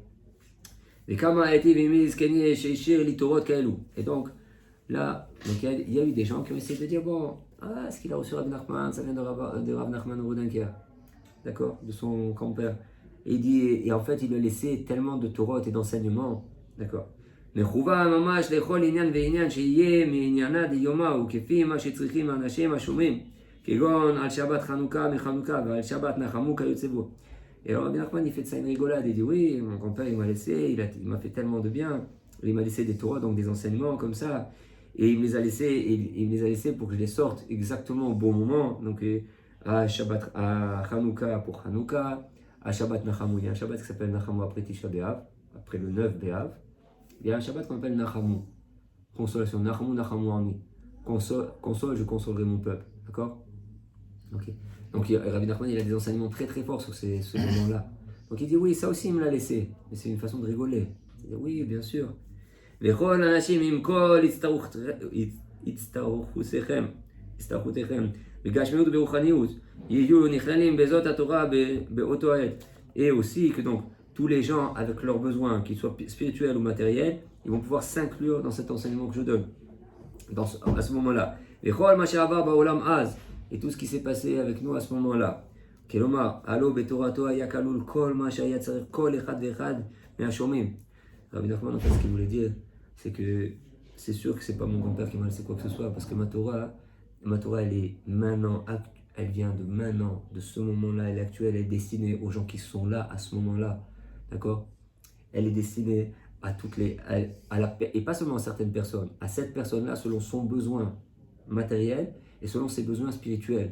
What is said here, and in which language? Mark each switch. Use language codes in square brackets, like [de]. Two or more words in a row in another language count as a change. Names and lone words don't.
[fr] Et donc, là, il y a eu des gens qui ont essayé de dire, bon, est-ce qu'il a reçu Rav Nachman? Ça vient de Rav Nachman Rodinker, d'accord, de son grand-père. Et il dit, et en fait, il a laissé tellement de Torah et d'enseignements, d'accord. [he] מחובה ממש לכל עניין ועניין שיהיה מעניינה דיומה וכפי מה שצריכים האנשים השומעים כגון על שבת חנוכה מחנוכה ועל שבת נחמו כיוצא בו. [fr] Et alors Rabbi Nachman il fait de ça une rigolade, il dit oui, mon grand-père il m'a laissé, il m'a fait tellement de bien, il m'a laissé des Torahs, donc des enseignements comme ça, et il me les a laissés pour que je les sorte exactement au bon moment, donc à Shabbat, à Hanouka pour Hanouka, à Shabbat Nachamu, il y a un Shabbat qui s'appelle Nachamu après Tisha B'Av, après le 9 B'Av. Il y a un Shabbat qu'on appelle Nachamu, consolation, [he] נחמו עמי. [fr] Console, je consolerai mon peuple. D'accord? Ok. Donc Rabbi Nachman, il a des enseignements très très forts sur ce moment-là. Donc il dit oui, ça aussi il me l'a laissé. Mais c'est une façon de rigoler. Il dit oui, bien sûr. [he] וכל האנשים עם כל הצטרכותיכם בגשמיות וברוחניות יהיו נכללים בזאת התורה באותו עת. [fr] Et aussi que donc tous les gens avec leurs besoins, qu'ils soient spirituels ou matériels, ils vont pouvoir s'inclure dans cet enseignement que je donne, à ce moment-là. Et tout ce qui s'est passé avec nous à ce moment-là. [he] כלומר, הלא בתורתו היה כלול כל מה שהיה צריך כל אחד ואחד מהשומעים. [fr] Rabbi Nachman, en fait, ce qu'il voulait dire, c'est que c'est sûr que c'est pas mon grand-père qui m'a laissé quoi que ce soit, parce que ma Torah, elle est maintenant, elle vient de maintenant, de ce moment-là, elle est actuelle, elle est destinée aux gens qui sont là à ce moment-là. D'accord? Elle est destinée à toutes les. Et pas seulement à certaines personnes, à cette personne-là selon son besoin matériel et selon ses besoins spirituels.